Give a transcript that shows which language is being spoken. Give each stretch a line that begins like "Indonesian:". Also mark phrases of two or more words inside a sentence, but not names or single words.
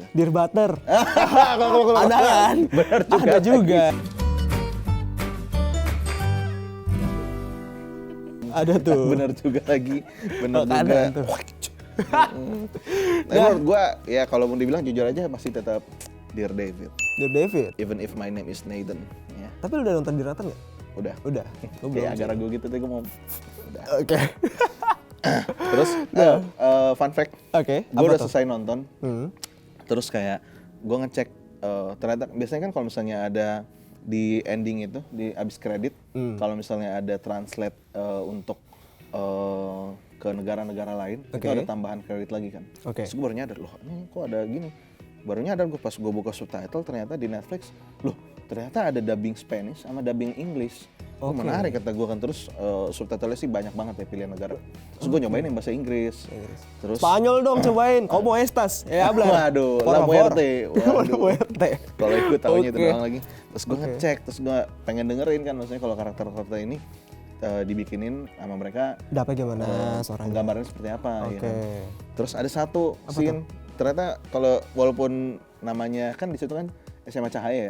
Indonesian: Dear Butter. Ada kan? Benar juga. Ada juga. Ada tuh. Benar juga lagi. Benar Oh, ada juga. tuh. Nah, menurut gue ya kalau mau dibilang jujur aja pasti tetap Dear David. Dear David.
English: Even if my name is Nathan.
Indonesian: Ya, Tapi lu udah nonton Dear Nathan nggak? udah. Udah. Gue belum. Kayak agak ragu gitu tapi gue mau. Udah. Oke. Terus
English: fun fact,
Indonesian: Oke. gue udah selesai nonton. Hmm. Terus kayak gue ngecek ternyata biasanya kan kalau misalnya ada di ending itu di abis kredit, kalau misalnya ada translate untuk ke negara-negara lain, itu Oke. ada tambahan kredit lagi kan. Oke. Terus gue baru nyadar loh, ini kok ada gini. Baru nyadar gue pas gue buka subtitle ternyata di Netflix, loh ternyata ada
English: dubbing Spanish
Indonesian: sama
English: dubbing English.
Indonesian: Oh, Oke. menarik kata gue kan. Terus subtitlenya sih banyak banget ya pilihan negara. Terus gue nyobain yang bahasa Inggris. Terus Spanyol dong cobain.
Spanish: Como estas? Ya hablar.
Indonesian: Waduh,
Spanish: Por la favor. muerte. La
Indonesian: Waduh.
Spanish: muerte.
Indonesian: Kalau ikut tahunya itu Oke. doang lagi. Terus gue ngecek, terus gue pengen dengerin kan maksudnya kalau karakter-karakter ini dibikinin sama mereka Dapet gimana suaranya? gambarnya seperti apa ya Oke. kan. Terus ada satu scene ternyata kalau walaupun namanya kan di situ kan SMA Cahaya ya.